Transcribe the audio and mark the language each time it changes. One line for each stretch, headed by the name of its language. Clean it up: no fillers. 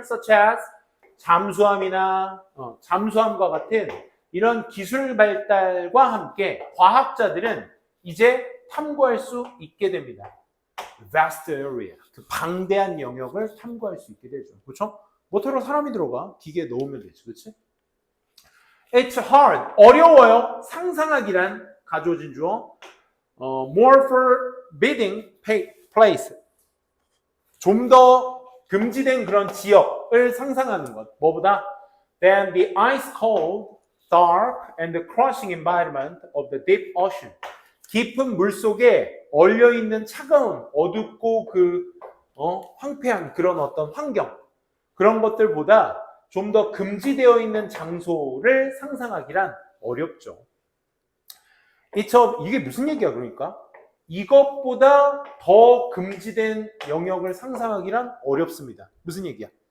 English: such as
Korean: 잠수함이나 잠수함과 같은 이런 기술 발달과 함께 과학자들은 이제 탐구할 수 있게 됩니다.
English: vast area
Korean: 그 방대한 영역을 탐구할 수 있게 되죠. 그렇죠? 모터로 사람이 들어가 기계에 넣으면 되지, 그렇지?
English: It's hard
Korean: 어려워요. 상상하기란 가져진 주어.
English: More forbidding place
Korean: 좀 더 금지된 그런 지역을 상상하는 것. 뭐보다?
English: Than the ice cold, dark, and the crushing environment of the deep ocean.
Korean: 깊은 물 속에 얼려 있는 차가운, 어둡고 황폐한 그런 어떤 환경. 그런 것들보다 좀 더 금지되어 있는 장소를 상상하기란 어렵죠. 이게 무슨 얘기야, 그러니까? 이것보다 더 금지된 영역을 상상하기란 어렵습니다. 무슨 얘기야?